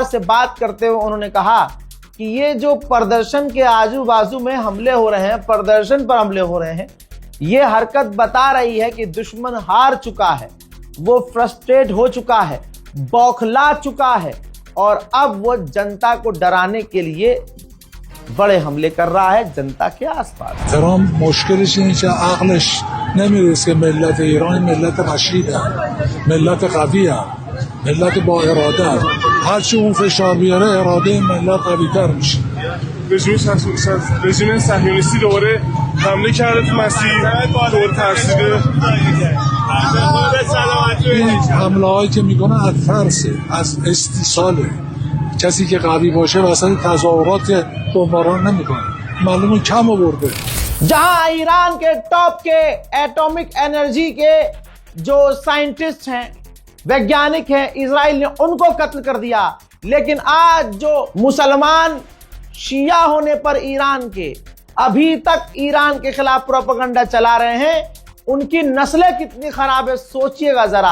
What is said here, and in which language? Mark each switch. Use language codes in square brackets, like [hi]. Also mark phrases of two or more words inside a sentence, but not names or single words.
[hi] से बात करते हुए उन्होंने कहा कि ये जो प्रदर्शन के आजू बाजू में हमले हो रहे हैं, प्रदर्शन पर हमले हो रहे हैं, ये हरकत बता रही है कि दुश्मन हार चुका है, वो फ्रस्ट्रेट हो चुका है, बौखला चुका है, और अब वो जनता को डराने के लिए बड़े हमले कर रहा है जनता के आसपास। [fa] ایران مشکلش اینه که عقلش نمیرسه. ملت ایران ملت رشیده، ملت قویه، ملت با اراده. هرچی اون فشار بیاره اراده ملت قوی‌تر میشه. رژیم صهیونیستی دوباره حمله کرده تو مسیر، دور ترسیده. این حمله هایی که میکنه از ترسه، از استیصاله. کسی که قوی باشه واسه تظاهرات بمباران نمیکنه، معلومه کم آورده. [hi] जहां ईरान के टॉप के [en] atomic energy [hi] के जो साइंटिस्ट हैं, वैज्ञानिक हैं, इजराइल ने उनको कत्ल कर दिया, लेकिन आज जो मुसलमान शिया होने पर ईरान के अभी तक ईरान के खिलाफ प्रोपेगेंडा चला रहे हैं, उनकी नस्लें कितनी खराब है सोचिएगा जरा।